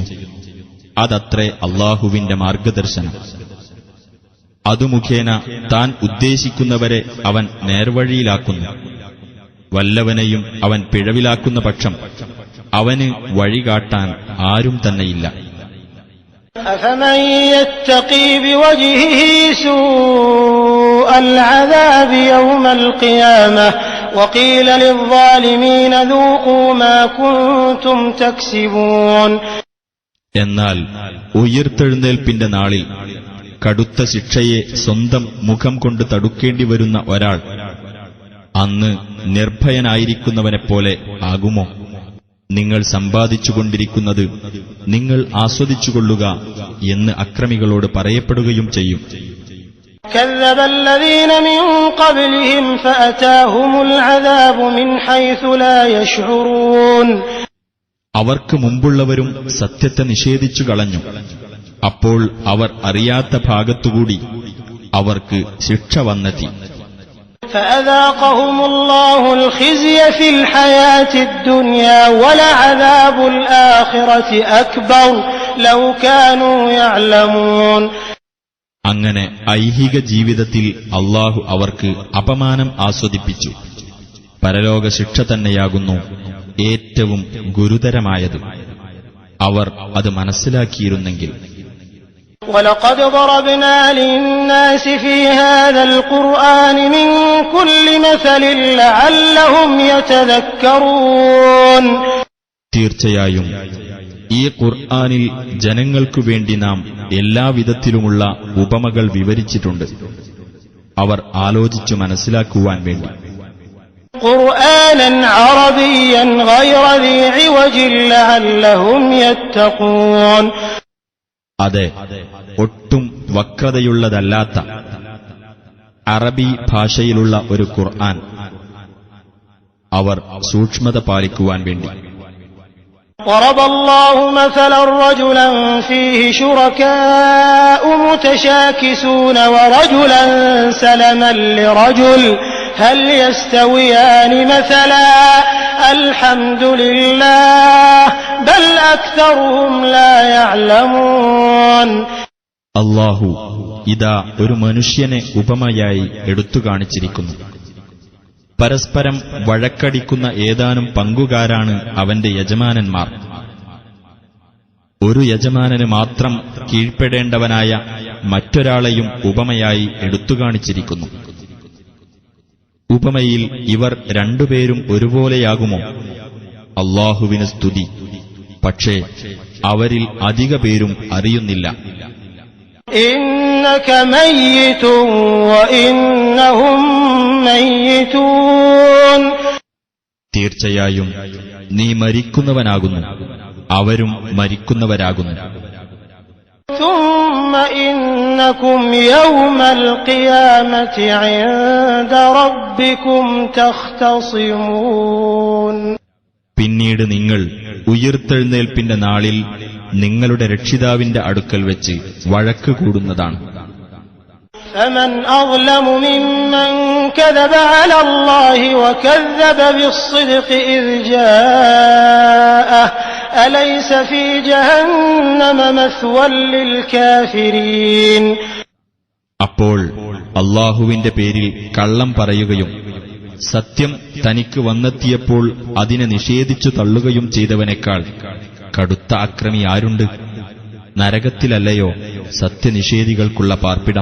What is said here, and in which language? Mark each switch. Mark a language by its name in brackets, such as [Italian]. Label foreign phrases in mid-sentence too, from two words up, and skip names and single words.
[Malayalam] അതത്രേ അല്ലാഹുവിന്റെ മാർഗദർശനം. അതു മുഖേന താൻ ഉദ്ദേശിക്കുന്നവരെ അവൻ നേർവഴിയിലാക്കുന്നു. വല്ലവനെയും അവൻ പിഴവിലാക്കുന്ന പക്ഷം അവന് വഴികാട്ടാൻ ആരും തന്നെയില്ല. [Arabic] أفمن يتقي بوجهه سوء العذاب يوم القيامة وقيل للظالمين ذوقوا ما كنتم تكسبون. [Malayalam] എന്നാൽ ഉയിർത്തെഴുന്നേൽപ്പിന്റെ നാളിൽ കടുത്ത ശിക്ഷയെ സ്വന്തം മുഖം കൊണ്ട് തടുക്കേണ്ടി വരുന്ന ഒരാൾ അന്ന് നിർഭയനായിരിക്കുന്നവനെപ്പോലെ ആകുമോ? നിങ്ങൾ സമ്പാദിച്ചുകൊണ്ടിരിക്കുന്നത് നിങ്ങൾ ആസ്വദിച്ചുകൊള്ളുക എന്ന് അക്രമികളോട് പറയപ്പെടുകയും ചെയ്യും. [Arabic] كذب الذين من قبلهم فأتاهم العذاب من حيث لا يشعرون. [Malayalam] അവർക്ക് മുമ്പുള്ളവരും സത്യത്തെ നിഷേധിച്ചു കളഞ്ഞു. അപ്പോൾ അവർ അറിയാത്ത ഭാഗത്തുകൂടി അവർക്ക് ശിക്ഷ വന്നെത്തി. [Arabic] فأذاقهم الله الخزي في الحياة الدنيا ولعذاب الآخرة أكبر لو كانوا يعلمون. [Malayalam] അങ്ങനെ ഐഹിക ജീവിതത്തിൽ അല്ലാഹു അവർക്ക് അപമാനം ആസ്വദിപ്പിച്ചു. പരലോക ശിക്ഷ തന്നെയാകുന്നു ഏറ്റവും ഗുരുതരമായത്. അവർ അത് മനസ്സിലാക്കിയിരുന്നെങ്കിൽ. [Arabic] وَلَقَدْ ضَرَبْنَا لِلنَّاسِ فِي هَذَا الْقُرْآنِ مِنْ كُلِّ مَثَلٍ لَعَلَّهُمْ يَتَذَكَّرُونَ. [Malayalam] തീർച്ചയായും ഈ ഖുർആനിൽ ജനങ്ങൾക്കു വേണ്ടി നാം എല്ലാവിധത്തിലുമുള്ള ഉപമകൾ വിവരിച്ചിട്ടുണ്ട്, അവർ ആലോചിച്ചു മനസ്സിലാക്കുവാൻ വേണ്ടി. [Arabic] قرآنا عربيا غير ذي عوج لعلهم يتقون. [Malayalam] അതെ, ഒട്ടും വക്രതയുള്ളതല്ലാത്ത അറബി ഭാഷയിലുള്ള ഒരു ഖുർആൻ, അവർ സൂക്ഷ്മത പാലിക്കുവാൻ വേണ്ടി. [Arabic] ضرب الله مثلا رجلا فيه شركاء متشاكسون ورجلا سلما لرجل هل يستويان مثلا الحمد لله بل أكثرهم لا يعلمون. [Malayalam] അല്ലാഹു ഇതാ ഒരു മനുഷ്യനെ ഉപമയായി എടുത്തു കാണിച്ചിരിക്കുന്നു. പരസ്പരം വഴക്കടിക്കുന്ന ഏതാനും പങ്കുകാരാണ് അവന്റെ യജമാനന്മാർ. ഒരു യജമാനന് മാത്രം കീഴ്പ്പെടേണ്ടവനായ മറ്റൊരാളെയും ഉപമയായി എടുത്തുകാണിച്ചിരിക്കുന്നു. ഉപമയിൽ ഇവർ രണ്ടുപേരും ഒരുപോലെയാകുമോ? അല്ലാഹുവിന് സ്തുതി. പക്ഷേ അവരിൽ അധിക പേരും അറിയുന്നില്ല. [Arabic] إنك ميت وإنهم ميتون. [Malayalam] തീർച്ചയായും നീ മരിക്കുന്നവനാകുന്നു, അവരും മരിക്കുന്നവരാകുന്നു. [Arabic] ثم إنكم يوم القيامة عند ربكم تختصمون. [Malayalam] പിന്നീട് നിങ്ങൾ ഉയിർത്തെഴുന്നേൽപ്പിന്റെ നാളിൽ നിങ്ങളുടെ രക്ഷിതാവിന്റെ അടുക്കൽ വെച്ച് വഴക്ക് കൂടുന്നതാണ്. [Arabic] فمن أظلم ممن كذب على الله وكذب بالصدق إذ جاءه أليس في جهنم مثوى للكافرين. [Malayalam] അപ്പോൾ അല്ലാഹുവിന്റെ പേരിൽ കള്ളം പറയുകയും സത്യം തനിക്ക് വന്നെത്തിയപ്പോൾ അതിനെ നിഷേധിച്ചു തള്ളുകയും ചെയ്തവനേക്കാൾ കടുത്ത അക്രമി ആരുണ്ട്? നരകത്തിലല്ലയോ സത്യനിഷേധികൾക്കുള്ള പാർപ്പിടം.